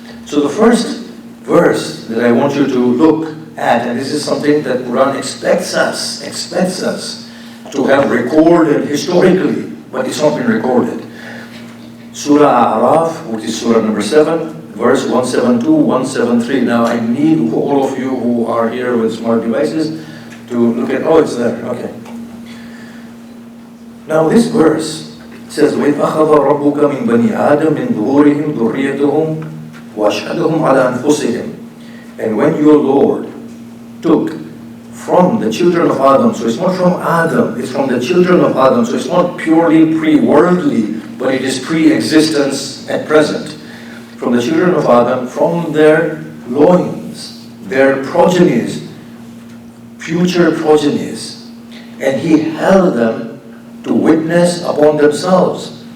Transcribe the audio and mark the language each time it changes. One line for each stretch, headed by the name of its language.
English: So the first verse that I want you to look at, and this is something that Quran expects us to have recorded historically, but it's not been recorded. Surah Araf, which is Surah number 7, verse 172, 173. Now I need all of you who are here with smart devices to look at, it's there, okay. Now this verse says,
Arabic: وَإِذْ أَخَذَ رَبُّكَ مِنْ بَنِي آدَمٍ مِنْ ظُهُورِهِمْ ذُرِّيَّتَهُمْ وَأَشْهَدَهُمْ عَلَى أَنفُسِهِمْ.
English: And when your Lord took from the children of Adam, so it's not from Adam, it's from the children of Adam, so it's not purely pre-worldly, but it is pre-existence at present. From the children of Adam, from their loins, their progenies, future progenies, and he held them to witness upon themselves.